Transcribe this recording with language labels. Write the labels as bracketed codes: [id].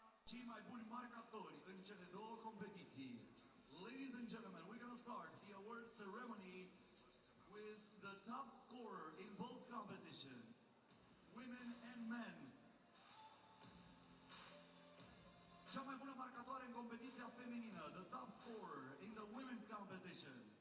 [ro] Cei mai buni marcatori în cele două competiții. [en] Ladies and gentlemen, we're going to start the award ceremony with the top scorer in both competitions, women and men. [ro] Cea mai bună marcatoare în competiția feminină, [en] the top scorer in the women's competition.